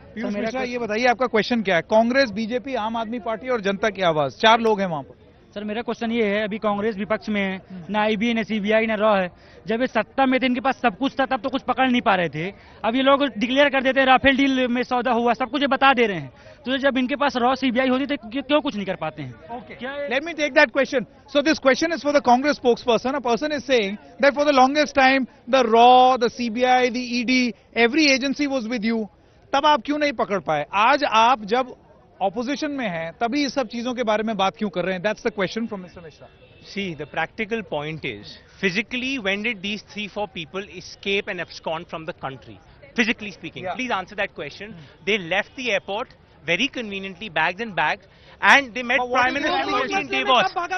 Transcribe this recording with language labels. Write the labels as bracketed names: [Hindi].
[Hindi] पीयूष मिश्रा, ये बताइए आपका क्वेश्चन क्या है? कांग्रेस, बीजेपी, आम आदमी पार्टी और जनता की आवाज, 4 लोग हैं वहाँ पर. सर मेरा क्वेश्चन ये है, अभी कांग्रेस विपक्ष में है, ना आईबी, ना सीबीआई, ना रॉ है. जब ये सत्ता में थे, इनके पास सब कुछ था, तब तो कुछ पकड़ नहीं पा रहे थे. अब ये लोग डिक्लेयर कर देते हैं राफेल डील में सौदा हुआ, सब कुछ ये बता दे रहे हैं. तो जब इनके पास रॉ सीबीआई होती तो क्यों कुछ नहीं कर पाते हैं? [English] Let me take that question. So this question is for the Congress spokesperson. A person is saying that for the longest time, the RAW, the CBI, the ED, every agency was with you. [Hindi] तब आप क्यों नहीं पकड़ पाए? आज आप जब opposition में हैं तभी इस सब चीजों के बारे में बात क्यों कर रहे हैं? [English] That's the question from mister Mishra. See, the practical point is, physically, when did these 3-4 people escape and abscond from the country? Physically speaking, please answer that question. They left the airport very conveniently, bags and bags, and they met Prime Minister in Davos.